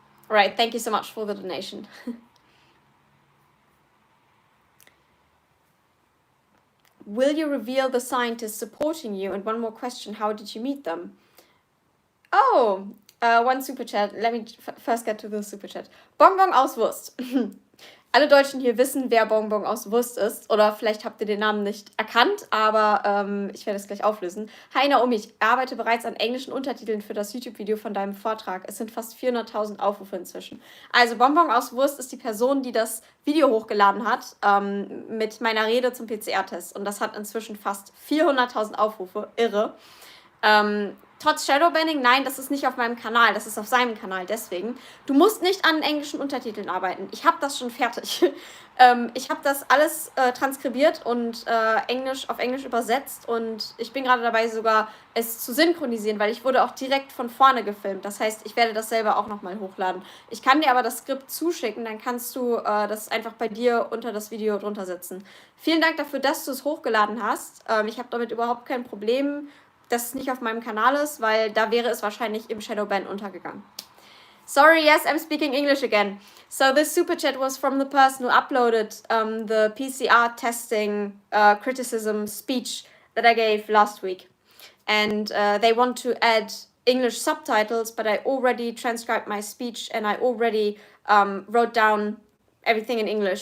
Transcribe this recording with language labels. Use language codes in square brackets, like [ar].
[en] All right, thank you so much for the donation. Will you reveal the scientists supporting you? And one more question, how did you meet them? Oh, one super chat. Let me first get to the super chat. [de] Bonbon aus Wurst. Alle Deutschen hier wissen, wer Bonbon aus Wurst ist. Oder vielleicht habt ihr den Namen nicht erkannt, aber ich werde es gleich auflösen. Hi Naomi, ich arbeite bereits an englischen Untertiteln für das YouTube-Video von deinem Vortrag. Es sind fast 400.000 Aufrufe inzwischen. Also Bonbon aus Wurst ist die Person, die das Video hochgeladen hat mit meiner Rede zum PCR-Test. Und das hat inzwischen fast 400.000 Aufrufe. Irre. Trotz Shadowbanning, nein, das ist nicht auf meinem Kanal, das ist auf seinem Kanal, deswegen. Du musst nicht an englischen Untertiteln arbeiten. Ich habe das schon fertig. Ich habe das alles transkribiert und auf Englisch übersetzt und ich bin gerade dabei, sogar es zu synchronisieren, weil ich wurde auch direkt von vorne gefilmt. Das heißt, ich werde das selber auch nochmal hochladen. Ich kann dir aber das Skript zuschicken, dann kannst du das einfach bei dir unter das Video drunter setzen. Vielen Dank dafür, dass du es hochgeladen hast. Ich habe damit überhaupt kein Problem, dass es nicht auf meinem Kanal ist, weil da wäre es wahrscheinlich im Shadowban untergegangen. [en] Sorry, yes, I'm speaking English again. So this super chat was from the person who uploaded the PCR testing criticism speech that I gave last week. And they want to add English subtitles, but I already transcribed my speech and I already wrote down everything in English.